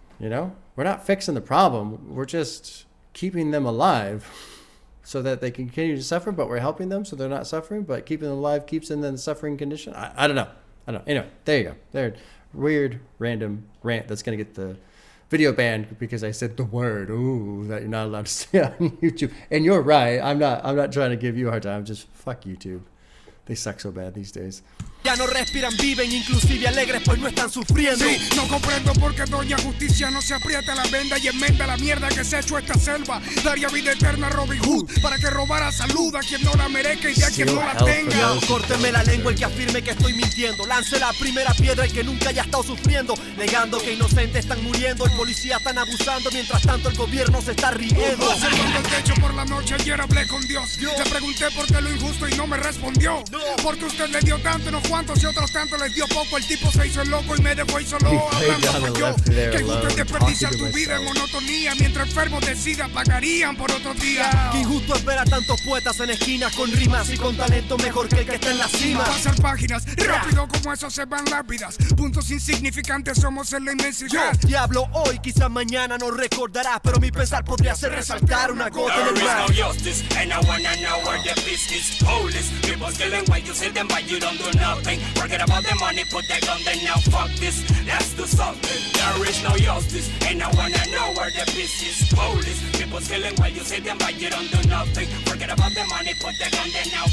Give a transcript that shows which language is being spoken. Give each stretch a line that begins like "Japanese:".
English: You know, we're not fixing the problem. We're just keeping them alive so that they can continue to suffer, but we're helping them so they're not suffering, but keeping them alive keeps them in the suffering condition. I don't know. I don't know. Anyway, there you go. There, weird, random rant that's going to get the video banned because I said the word, ooh, that you're not allowed to say on YouTube. And you're right. I'm not trying to give you a hard time. I'm just, fuck YouTube. They suck so bad these days.
Spanish: Ya no respiran, viven, inclusive alegres, pues no están sufriendo. Sí, no comprendo por qué Doña Justicia no se aprieta la venda y enmenda la mierda que se ha hecho esta selva. Daría vida eterna a Robin Hood para que robara salud a quien no la merezca y de a quien no la tenga. Córteme la lengua el que afirme que estoy mintiendo. Lance la primera piedra el que nunca haya estado sufriendo, negando que inocentes están muriendo. El policía están abusando, mientras tanto el gobierno se está riendo. Observando el techo por la noche, ayer hablé con Dios. Le pregunté por qué lo injusto y no me respondió. Porque usted le dio tanto, unos cuantos y otros tanto les dio poco. El tipo se hizo el loco y me dejó ahí solo hablando con yo. Que injusto es desperdiciar tu vida en monotonía, mientras enfermos de SIDA pagarían por otro día. Qué injusto es ver a tantos poetas en esquinas con rimas y con talento mejor que el que está en la cima. Pasar páginas, rápido como eso se van lápidas. Puntos insignificantes somos en la inmensidad. Yo diablo hoy, quizás mañana no recordarás, pero mi pensar podría ser resaltar una gota en el mar.
English: There is no justice, and I wanna know where the peace is. Police, people killing while you sit them, but you don't do nothing. Forget about the money, put that gun there now. Fuck this, let's do something. There is no justice, and I wanna know where the peace is. Police, people killing while you sit them, but you don't do nothing. Forget about the money, put that gun there now.